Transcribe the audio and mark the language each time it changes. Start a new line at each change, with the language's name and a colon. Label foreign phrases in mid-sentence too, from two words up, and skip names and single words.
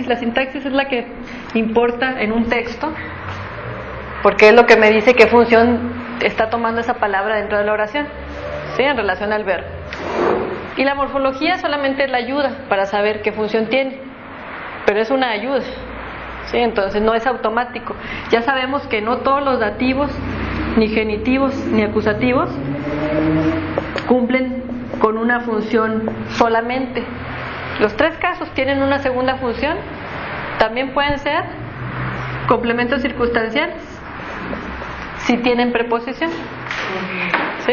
Spanish: La sintaxis es la que importa en un texto, porque es lo que me dice qué función está tomando esa palabra dentro de la oración, ¿sí? En relación al verbo. Y la morfología solamente es la ayuda para saber qué función tiene, pero es una ayuda, ¿sí? Entonces no es automático. Ya sabemos que no todos los dativos, ni genitivos, ni acusativos cumplen con una función solamente. Los tres casos tienen una segunda función. También pueden ser complementos circunstanciales si tienen preposición, ¿sí?